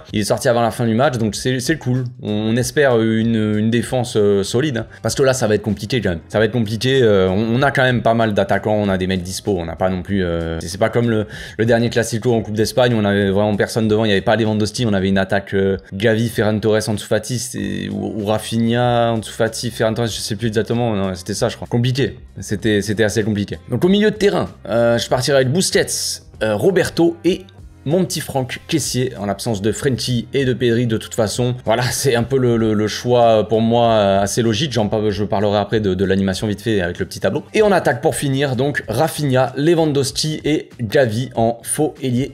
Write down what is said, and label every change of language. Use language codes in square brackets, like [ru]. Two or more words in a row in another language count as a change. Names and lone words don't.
[fr] Il est sorti avant la fin du match, donc c'est cool. On espère une défense solide, hein, parce que là ça va être compliqué quand même. Ça va être compliqué. On a quand même pas mal d'attaquants, on a des mecs dispo, on n'a pas non plus. C'est pas comme le dernier Clasico en Coupe d'Espagne, on avait vraiment personne devant, il n'y avait pas Lewandowski, on avait une attaque Gavi, Ferran Torres, Ansu Fati, ou Rafinha, Ansu Fati, Ferran Torres, je sais plus exactement, c'était ça je crois. Compliqué, c'était assez compliqué. Donc au milieu de terrain, je partirai avec Busquets, Roberto et mon petit Franck Kessié, en l'absence de Frenkie et de Pedri de toute façon. Voilà, c'est un peu le choix pour moi assez logique. Je parlerai après de l'animation vite fait avec le petit tableau. Et on attaque pour finir, donc Rafinha, Lewandowski et Gavi en faux ailier.